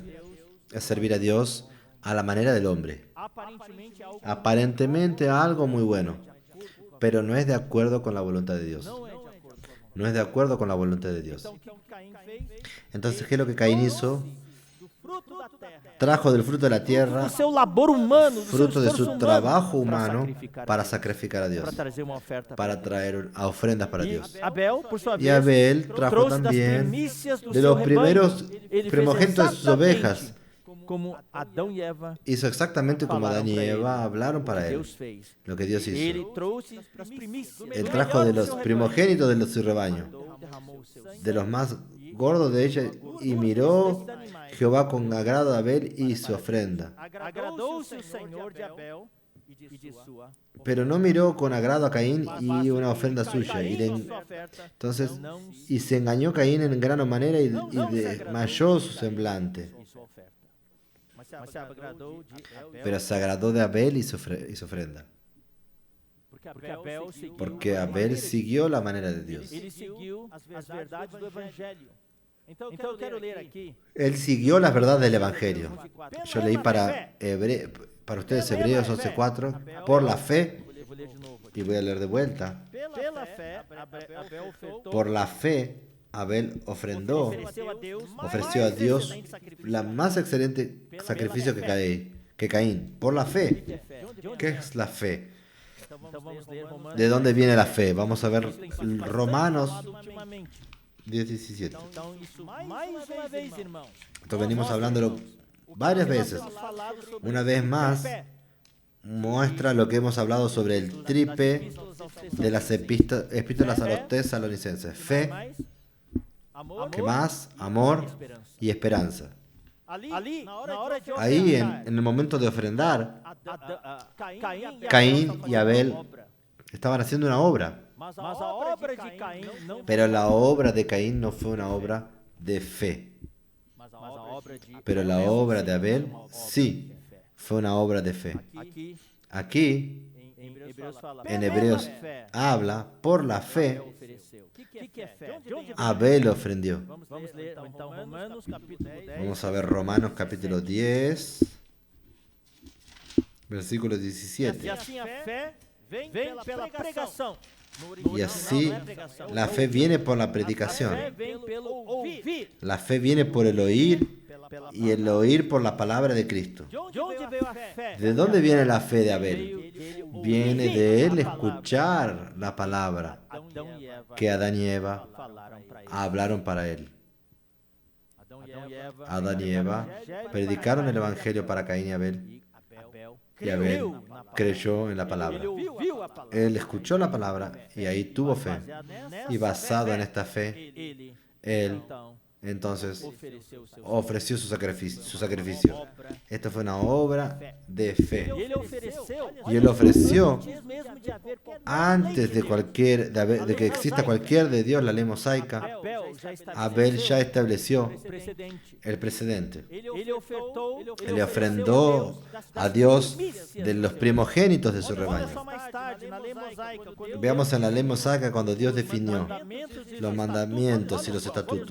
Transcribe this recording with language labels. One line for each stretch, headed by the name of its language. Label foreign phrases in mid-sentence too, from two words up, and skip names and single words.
Spanish: Es servir a Dios a la manera del hombre. Aparentemente algo muy bueno, pero no es de acuerdo con la voluntad de Dios. No es de acuerdo con la voluntad de Dios. Entonces, ¿qué es lo que Caín hizo? Trajo del fruto de la tierra,
Portuguese: do seu labor humano, do seu fruto de esforço
Spanish: su
Portuguese: humano,
Spanish: trabajo para humano sacrificar, para sacrificar a Dios,
Portuguese: para trazer uma oferta
Spanish: para traer a ofrendas para
Portuguese: E
Spanish: Dios.
Portuguese: Abel, por sua vez,
Spanish: Y Abel trajo
Portuguese: trouxe das
Spanish: también
Portuguese: primícias do
Spanish: de
Portuguese: seu
Spanish: los primeros
Portuguese: rebanho. Ele fez
Spanish: primogénitos de sus
Portuguese: exatamente
Spanish: ovejas.
Portuguese: como Adão e Eva
Spanish: Hizo exactamente como
Portuguese: falaram
Spanish: Adán y
Portuguese: para
Spanish: Eva
Portuguese: ele,
Spanish: hablaron para él,
Portuguese: Deus fez.
Spanish: lo que Dios
Portuguese: Ele
Spanish: hizo.
Portuguese: trouxe das primícias.
Spanish: Él trajo de los primogénitos de su rebaño,
Portuguese: Derramou o seu sangue.
Spanish: de los más gordos de ella, y miró Jehová con agrado a Abel y su ofrenda.
Portuguese: Agradou-se o Senhor de Abel e de sua.
Spanish: Pero no miró con agrado a Caín y una ofrenda suya. Entonces, y se engañó Caín en gran manera y desmayó su semblante.
Portuguese: E sua oferta. Mas se agradou de Abel,
Spanish: Pero se agradó de Abel y su ofrenda. Porque Abel siguió la manera de Dios.
Portuguese: ele seguiu as verdades do Evangelho. Então eu quero ler aqui.
Spanish: Él siguió las verdades del Evangelio. Yo leí para ustedes Hebreos 11:4. Por la fe,
Portuguese: Vou ler de novo.
Spanish: y voy a leer de vuelta.
Portuguese: Pela fé, Abel ofertou,
Spanish: Por la fe, Abel ofrendó,
Portuguese: ofreceu a Deus
Spanish: la más excelente sacrificio que Caín. Por la fe. ¿Qué es la fe?
Portuguese: Então vamos ler Romanos.
Spanish: ¿De dónde viene la fe? Vamos a ver Romanos
Portuguese: Ultimamente.
Spanish: 10:17.
Portuguese: Então isso mais uma vez, irmãos.
Spanish: Esto venimos hablándolo varias veces.
Portuguese: Falado sobre
Spanish: Una vez más, muestra lo que hemos hablado sobre el tripe de las epístolas a los tesalonicenses. Fe, amor, ¿qué más? Amor y esperanza.
Portuguese: ali, na hora de
Spanish: Ahí, en el momento de ofrendar,
Portuguese: Caim
Spanish: Caín y Abel estaban haciendo una obra.
Portuguese: Mas a obra de Caim não,
Spanish: Pero la obra de Caín no fue una obra de fe, Pero la obra de Abel, sí, fue una obra de fe. Aquí, en Hebreos, habla por la fe. Abel ofrendió.
Portuguese: Vamos ler então Romanos capítulo 10.
Spanish: Vamos a ver Romanos capítulo 10, versículo
Portuguese: E
Spanish: 17.
Portuguese: assim a fé vem pela pregação.
Spanish: Y así la fe viene por la
Portuguese: A fé
Spanish: predicación.
Portuguese: vem pelo ouvir.
Spanish: La fe viene por el oír y el oír por la palabra de Cristo.
Portuguese: De onde veio a fé?
Spanish: ¿De dónde viene la fe de Abel?
Portuguese: Dele
Spanish: Viene
Portuguese: ouvir
Spanish: de él
Portuguese: a palavra.
Spanish: escuchar la palabra
Portuguese: Adão e Eva
Spanish: que Adán y Eva
Portuguese: falaram para ele.
Spanish: hablaron para él. Adán y Eva predicaron el evangelio para Caín y Abel, y Abel creyó en la palabra.
Portuguese: Ele ouviu a palavra.
Spanish: Él escuchó la palabra y ahí tuvo fe. Y basado en esta fe,
Portuguese: Ele
Spanish: él
Portuguese: então
Spanish: entonces
Portuguese: ofereceu o seu
Spanish: ofreció su sacrificio. Esto fue una obra de fe.
Portuguese: E ele ofereceu.
Spanish: Y él ofreció
Portuguese: Antes mesmo de haver qualquer
Spanish: antes de que exista cualquier de Dios, la ley mosaica.
Portuguese: Abel já estabeleceu
Spanish: Abel ya estableció
Portuguese: o precedente.
Spanish: el precedente.
Portuguese: Ele ofertou,
Spanish: Él le ofrendó a Dios de los primogénitos de su
Portuguese: Olha
Spanish: rebaño.
Portuguese: só mais tarde, na lei mosaica, quando
Spanish: Veamos en la ley mosaica cuando Dios definió
Portuguese: mandamentos e
Spanish: los mandamientos y los estatutos.